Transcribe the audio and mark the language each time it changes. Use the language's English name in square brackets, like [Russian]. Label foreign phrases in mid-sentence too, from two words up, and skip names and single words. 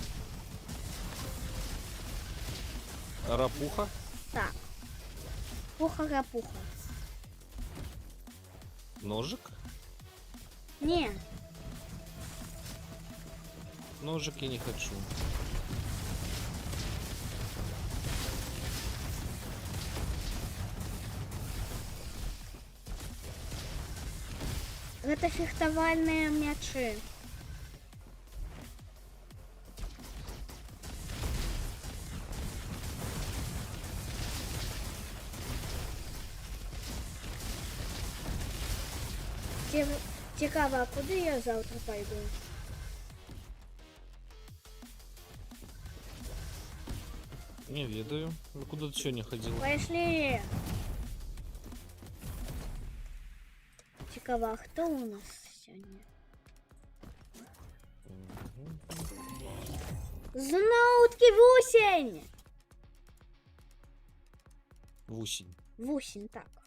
[Belarusian] Рапуха? Так. Пуха-рапуха. [Russian] Ножик? [Belarusian] Не, [Russian] Ножик я не хочу. [Belarusian] гэта фехтавальныя мячы. [Ukrainian] Цікаво, а куди я завтра пойду? [Belarusian] Не ведаю. [Russian] Ну куда ты сегодня ходила? Пошли! [Ukrainian] Цікаво, а хто у нас сьогодні? Знову-таки вусень! Вусень. Вусень, так.